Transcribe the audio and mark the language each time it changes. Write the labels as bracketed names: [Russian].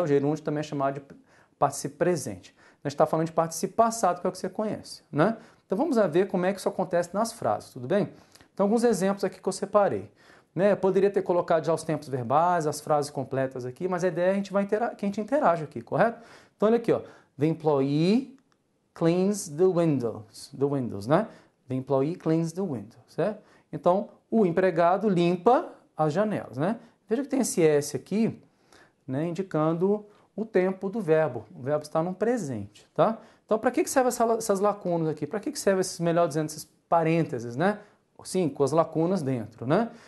[Portuguese] O gerúndio também é chamado de particípio presente. A gente está falando de particípio passado, que é o que você conhece, né? Então vamos ver como é que isso acontece nas frases, tudo bem? Então alguns exemplos aqui que eu separei. Né? Eu poderia ter colocado já os tempos verbais, as frases completas aqui, mas a ideia é que a gente interage aqui, correto? Então olha aqui, ó. [English] The employee cleans the windows, [Portuguese] né? [English] The employee cleans the windows, [Portuguese] certo? Então, o empregado limpa as janelas, né? Veja que tem esse S aqui, né, indicando o tempo do verbo. O verbo está num presente, tá? Então, para que servem essas lacunas aqui? Para que servem melhor dizendo, esses parênteses, né? Sim, com as lacunas dentro, né?